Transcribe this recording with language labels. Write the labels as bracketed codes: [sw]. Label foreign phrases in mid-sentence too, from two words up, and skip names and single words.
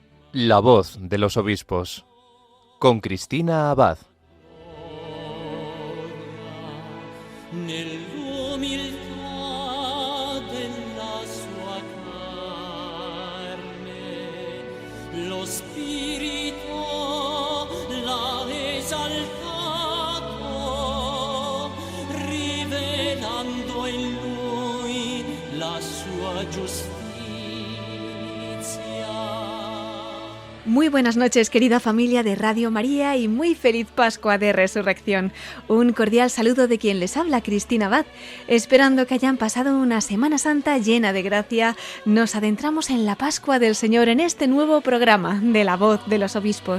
[es] La voz de los obispos, con Cristina Abad. [it] Nell'umiltà della sua carne, lo Spirito l'ha esaltato, rivelando in lui la sua giustizia. [es] Muy buenas noches, querida familia de Radio María, y muy feliz Pascua de Resurrección. Un cordial saludo de quien les habla, Cristina Abad. Esperando que hayan pasado una Semana Santa llena de gracia, nos adentramos en la Pascua del Señor en este nuevo programa de La Voz de los Obispos.